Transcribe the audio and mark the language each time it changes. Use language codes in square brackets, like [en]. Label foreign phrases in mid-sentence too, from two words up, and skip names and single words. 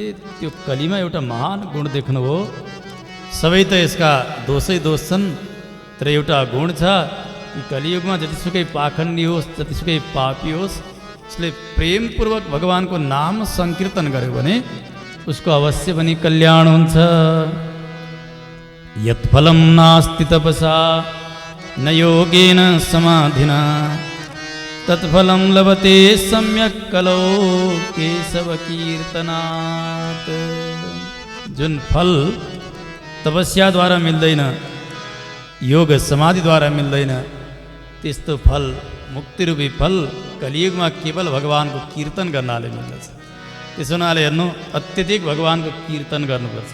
[ne] त्यो कलीमा एउटा महान गुण देख्नुभयो। सबै त यसका दोषै दोष छन्, तर एउटा गुण छ कि कलियुगमा जतिसुकै पाखण्डी होस्, जतिसुकै पापी होस्, उसले प्रेमपूर्वक भगवानको नाम सङ्कीर्तन गर्यो भने उसको अवश्य पनि कल्याण हुन्छ। [sa] यत्फलं नास्ति तपसा न योगेन समाधिना तत्फलं लभते सम्यक् कलौ केशव कीर्तनात्। [ne] जुन फल तपस्याद्वारा मिल्दैन, योग समाधिद्वारा मिल्दैन, त्यस्तो फल, मुक्तिरूपी फल कलियुगमा केवल भगवानको कीर्तन गर्नाले मिल्दछ। त्यसो हुनाले हेर्नु, अत्यधिक भगवानको कीर्तन गर्नुपर्छ।